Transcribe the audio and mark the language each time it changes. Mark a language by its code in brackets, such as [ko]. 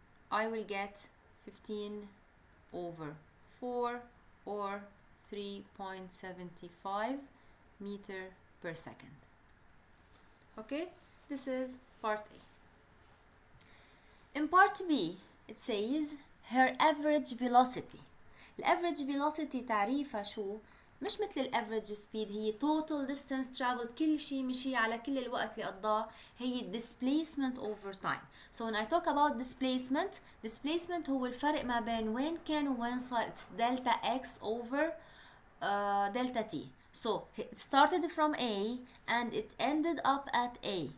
[en] I will get 15 over 4 or 3.75 meter per second. Okay, this is part A. In part B, it says her average velocity. [ar] الافريج velocity تعريفها شو؟ مش مثل الافريج سبيد، هي [en] total distance traveled، [ar] كل شيء مشي على كل الوقت اللي قضاه، هي [en] displacement over time. So when I talk about displacement [ar] هو الفرق ما بين وين كان وين صار. [en] It's delta x over delta t. So it started from A and it ended up at A.